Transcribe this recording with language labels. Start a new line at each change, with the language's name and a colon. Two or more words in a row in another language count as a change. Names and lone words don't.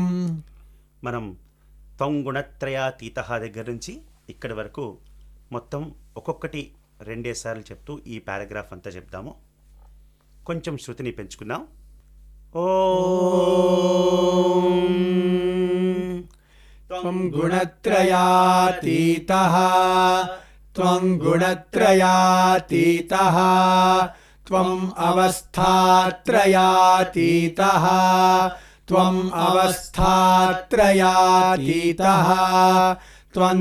Telugu: మనం
Sanskrit: త్వం గుణత్రయాతీత
Telugu: దగ్గర నుంచి ఇక్కడి వరకు మొత్తం ఒక్కొక్కటి రెండేసార్లు చెప్తూ ఈ పారాగ్రాఫ్ అంతా చెప్దాము. కొంచెం శృతిని పెంచుకుందాం. ఓం
Sanskrit: त्वं गुणत्रयातीतः त्वं गुणत्रयातीतः त्वम् अवस्थात्रयातीतः त्वम् अवस्थात्रयातीतः त्वं